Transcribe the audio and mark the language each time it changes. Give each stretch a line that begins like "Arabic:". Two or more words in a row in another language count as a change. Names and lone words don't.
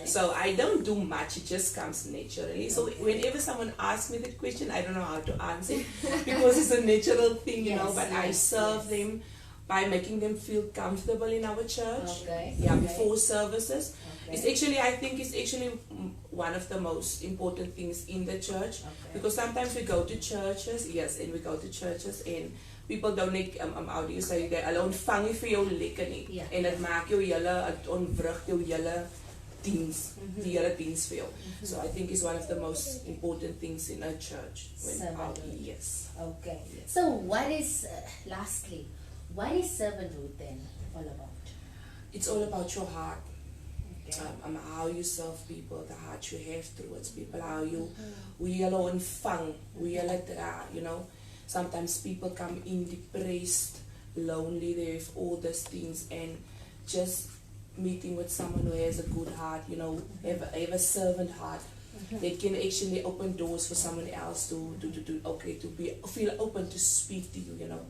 English: So I don't do much, it just comes naturally. So whenever someone asks me that question, I don't know how to answer it because it's a natural thing, you know, but I serve them by making them feel comfortable in our church. Okay. Yeah, Okay. before services. Okay. I think it's actually one of the most important things in the church, Okay. because sometimes we go to churches, and people don't net, how do you say that,
Afrikaans: hulle ontvang nie vir jou lekker nie. Ja. En dit maak jou het ontwrig jou hele diens, die hele diens vir jou.
English: So I think it's one of the most important things in a church. Servanthood. Yes. Okay. So what is, lastly, what is servanthood then all about? It's all about your heart. Okay. How you serve people, the heart you have towards people, how you,
Afrikaans: hoe jy hulle ontvang, hoe jy hulle dra,
English: you know. Sometimes people come in depressed, lonely, they have all these things, and just meeting with someone who has a good heart, you know, have a servant heart, that can actually open doors for someone else to feel open to speak to you, you know.